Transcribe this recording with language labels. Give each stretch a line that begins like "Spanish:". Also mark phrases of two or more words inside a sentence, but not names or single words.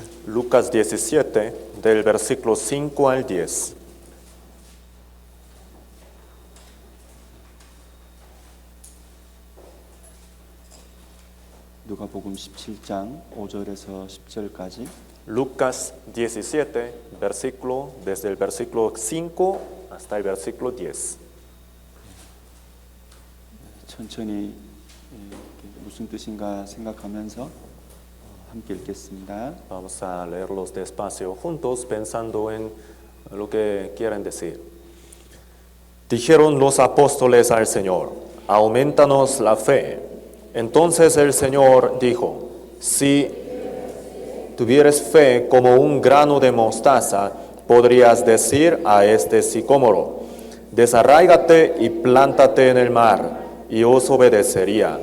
Spanish: Lucas 17, del versículo 5 al 10.
Korean: 누가복음 17장 5절에서 10절까지
Spanish: Lucas 17, versículo, desde el versículo 5 hasta el versículo 10.
Korean: 천천히 무슨 뜻인가 생각하면서 함께 읽겠습니다.
Spanish: Vamos a leerlos despacio juntos pensando en lo que quieren decir. Dijeron los apóstoles al Señor, aumentanos la fe. Entonces el Señor dijo, si tuvieres fe como un grano de mostaza, podrías decir a este sicómoro, desarráigate y plántate en el mar, y os obedecería.